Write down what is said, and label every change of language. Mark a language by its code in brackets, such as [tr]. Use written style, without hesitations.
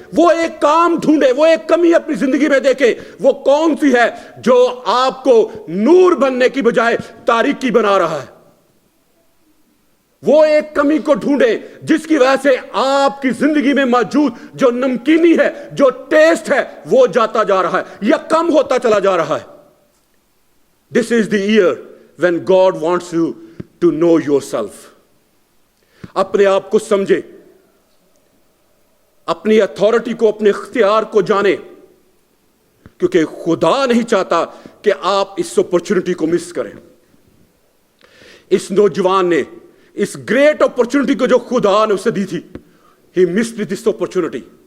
[ur] وہ ایک کام ڈھونڈے, وہ ایک کمی اپنی زندگی میں دیکھیں. وہ کون سی ہے جو آپ کو نور بننے کی بجائے تاریکی بنا رہا ہے. وہ ایک کمی کو ڈھونڈے جس کی وجہ سے آپ کی زندگی میں موجود جو نمکینی ہے, جو ٹیسٹ ہے, وہ جاتا جا رہا ہے یا کم ہوتا چلا جا رہا ہے. [en] This is the year when God wants you to know yourself. [ur] اپنے آپ کو سمجھے, اپنی اتھارٹی کو, اپنے اختیار کو جانے, کیونکہ خدا نہیں چاہتا کہ آپ اس اپرچونٹی کو مس کریں. اس نوجوان نے اس گریٹ اپرچونٹی کو جو خدا نے اسے دی تھی, [en] he missed this opportunity.